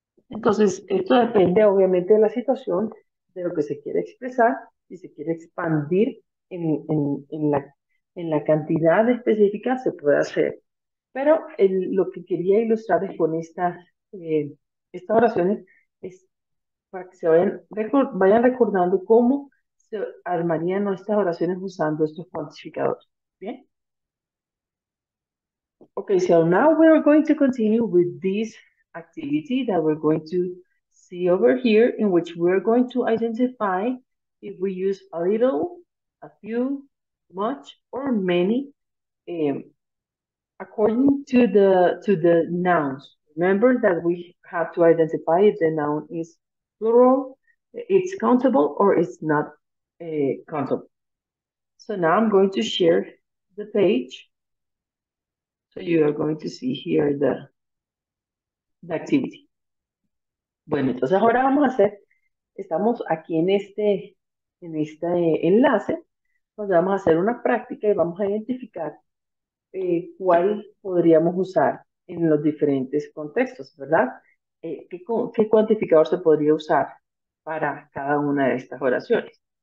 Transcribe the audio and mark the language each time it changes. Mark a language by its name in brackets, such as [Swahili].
[Spanish] Entonces, esto depende obviamente de la situación, de lo que se quiere expresar, si se quiere expandir en la cantidad específica, se puede hacer. Pero lo que quería ilustrar es con estas oraciones es para que se vayan recordando cómo se armarían nuestras oraciones usando estos cuantificadores. Bien. [English] Okay, so now we're going to continue with this activity that we're going to see over here, in which we're going to identify if we use a little, a few, much, or many, um, according to the nouns. Remember that we have to identify if the noun is plural, it's countable, or it's not countable. So now I'm going to share the page. So you are going to see here the activity. [Spanish] Bueno, entonces ahora vamos a estamos aquí en este enlace, donde vamos a hacer una práctica y vamos a identificar cuál podríamos usar en los diferentes contextos, ¿verdad? ¿Qué cuantificador se podría usar para cada una de estas oraciones?